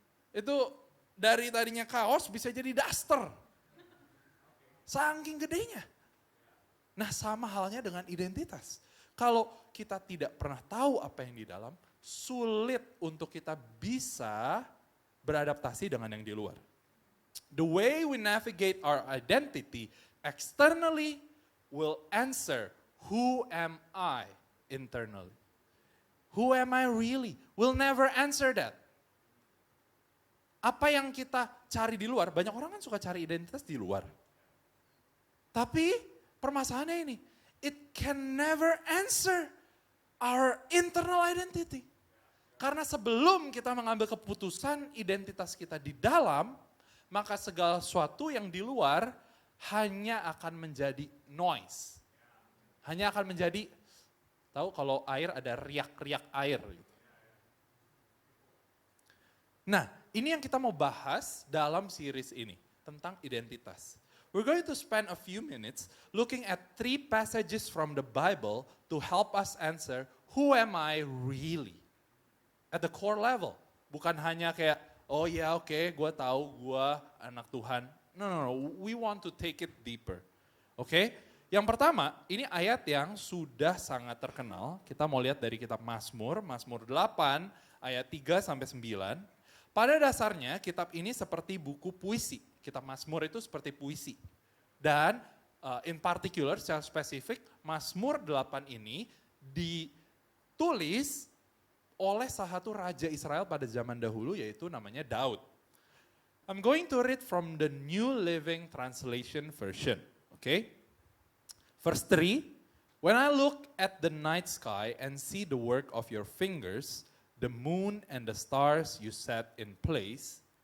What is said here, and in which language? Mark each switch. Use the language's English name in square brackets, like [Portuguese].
[Indonesian] Itu dari tadinya kaos bisa jadi daster. Saking gedenya. Nah sama halnya dengan identitas. Kalau kita tidak pernah tahu apa yang di dalam, sulit untuk kita bisa beradaptasi dengan yang di luar. [English] The way we navigate our identity externally will answer who am I internally. Who am I really? We'll never answer that. [Indonesian] Apa yang kita cari di luar, banyak orang kan suka cari identitas di luar. Tapi permasalahannya ini, [English] it can never answer our internal identity. [Indonesian] Karena sebelum kita mengambil keputusan identitas kita di dalam, maka segala sesuatu yang di luar hanya akan menjadi noise. Hanya akan menjadi, tahu kalau air ada riak-riak air. Nah, ini yang kita mau bahas dalam series ini, tentang identitas. [English] We're going to spend a few minutes looking at 3 passages from the Bible to help us answer, who am I really? At the core level. [Indonesian] Bukan hanya kayak, oh ya oke, gue tahu gue anak Tuhan. [English] No, we want to take it deeper. [Indonesian] Oke, yang pertama, ini ayat yang sudah sangat terkenal. Kita mau lihat dari kitab Mazmur 8 ayat 3 sampai 9. Pada dasarnya kitab ini seperti buku puisi. Kitab Mazmur itu seperti puisi. Dan [English] in particular, [Indonesian] secara spesifik, Mazmur 8 ini ditulis oleh salah satu raja Israel pada zaman dahulu, yaitu namanya Daud. [English] I'm going to read from the New Living Translation version. Okay? Verse 3, When I look at the night sky and see the work of your fingers, the moon and the stars you set in place.